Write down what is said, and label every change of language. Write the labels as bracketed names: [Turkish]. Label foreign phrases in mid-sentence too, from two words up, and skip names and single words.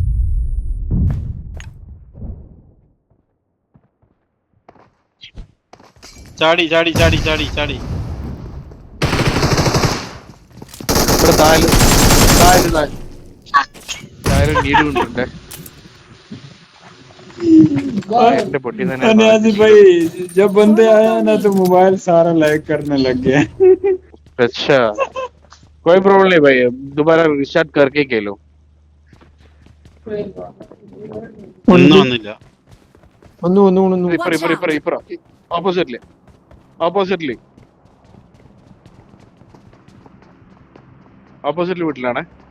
[Malayalam] ചാടി ചാടി ചാടി ചാടി ചാടി. ഇവിടെ താഴെ നീട് കൊണ്ടുണ്ടേ. എന്റെ പൊട്ടി തന്നെ. [Hindi] अनियाजी भाई जब बंदे आए ना तो मोबाइल सारा लैग करने लग गया। अच्छा कोई प्रॉब्लम नहीं भाई. दोबारा रिस्टार्ट करके खेलो. [Malayalam] ഒന്നും വന്നില്ല. ഒന്ന് ഇപ്പറ ഓപ്പോസിറ്റ്ലി വീട്ടിലാണേ.